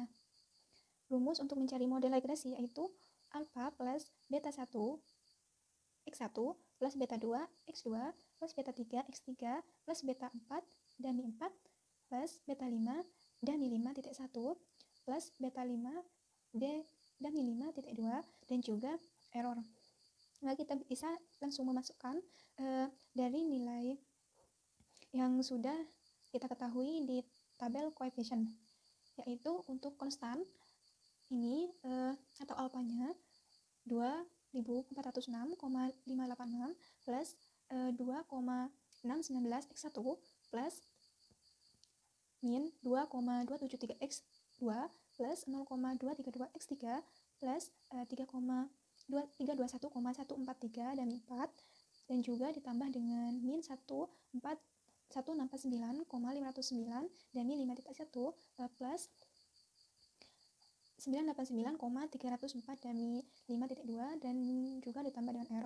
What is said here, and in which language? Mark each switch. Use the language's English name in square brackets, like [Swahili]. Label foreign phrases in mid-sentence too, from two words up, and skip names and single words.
[Indonesian] Rumus untuk mencari model regresi yaitu alpha plus beta 1 X1 plus beta 2 X2 plus beta 3 X3 plus beta 4 dami 4 plus beta 5 dami 5.1 plus beta 5 dami 5.2 dan juga error. Nah, kita bisa langsung memasukkan dari nilai yang sudah kita ketahui di tabel coefficient, yaitu untuk konstan ini atau alfanya 2406,586 plus 2,619 X1 plus min 2,273 X2 plus 0,232 X3 plus 321,143 dan 4 dan juga ditambah dengan min 149,509 dan min 5.1 plus 989,304 dan min 5.2 dan juga ditambah dengan error.